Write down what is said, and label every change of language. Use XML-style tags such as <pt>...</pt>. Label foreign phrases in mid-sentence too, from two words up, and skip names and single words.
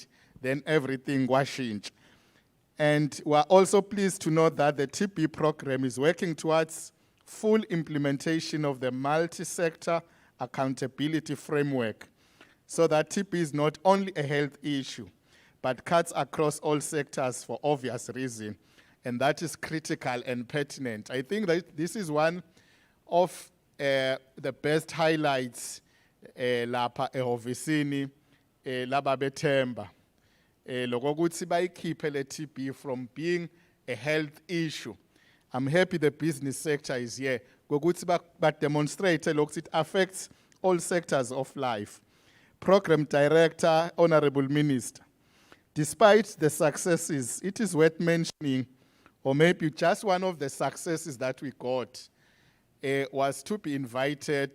<en>Then everything was changed. And we're also pleased to note that the TB program is working towards full implementation of the multi-sector accountability framework, so that TB is not only a health issue, but cuts across all sectors for obvious reason. And that is critical and pertinent. I think that this is one of the best highlights</en> <ss>lapha ehovisini laba bethemba. Loko kuthi bayikhiphe le TB</ss> <en>from being a health issue. I'm happy the business sector is here.</en> <ss>Kokuthi ba</ss> <en>demonstrate lokuthi it affects all sectors of life. Program Director, Honorable Minister, despite the successes, it is worth mentioning, or maybe just one of the successes that we got was to be invited.</en>